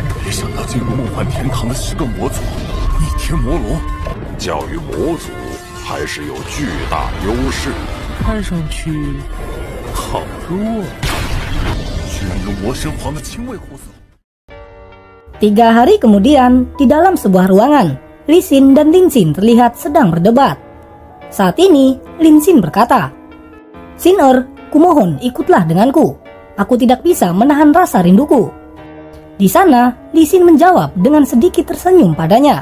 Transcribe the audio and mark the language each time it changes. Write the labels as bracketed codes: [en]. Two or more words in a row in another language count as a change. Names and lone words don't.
[zh] 遇上要进入梦幻天堂的10个魔族，逆天魔龙，教育魔族还是有巨大优势。看上去好弱，居然有魔神皇的亲卫护送。 [id] 3 hari kemudian, di dalam sebuah ruangan, Lee Sin dan Lin Xin terlihat sedang berdebat. Saat ini, Lin Xin berkata, "Xin-er, kumohon ikutlah denganku. Aku tidak bisa menahan rasa rinduku." Di sana, Lee Xin menjawab dengan sedikit tersenyum padanya.